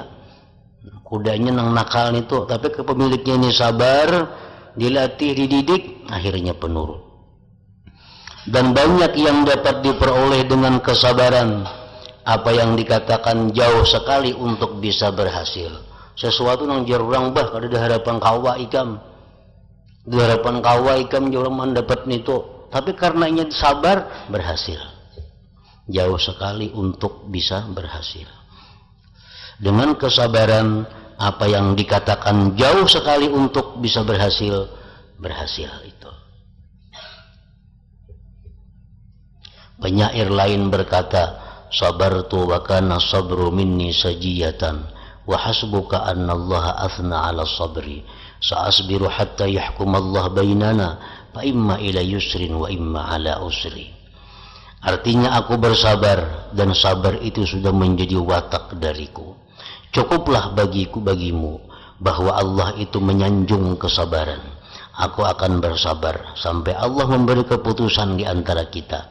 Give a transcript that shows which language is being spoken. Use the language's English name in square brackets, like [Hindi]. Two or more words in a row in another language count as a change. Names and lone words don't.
[Indonesian] Kudanya yang nakal itu, tapi pemiliknya ini sabar, dilatih, dididik, akhirnya penurut. Dan banyak yang dapat diperoleh dengan kesabaran. Apa yang dikatakan jauh sekali untuk bisa berhasil. [Banjar] Sesuatu yang jarang bah kada di harapan kawa ikam. Di harapan kawa ikam jarang mendapat itu. [Indonesian] Tapi karena ingin sabar, berhasil. Jauh sekali untuk bisa berhasil. Dengan kesabaran, apa yang dikatakan jauh sekali untuk bisa berhasil, berhasil itu. Penyair lain berkata, [Arabic] صبرت وكان الصبر مني سجية وحسبك أن الله أثنى على الصبر سأصبر حتى يحكم الله بيننا فإما إلى يسر وإما على عسر. [Indonesian] Artinya aku bersabar dan sabar itu sudah menjadi watak dariku. Cukuplah bagimu bahwa Allah itu menyanjung kesabaran. Aku akan bersabar sampai Allah memberi keputusan di antara kita.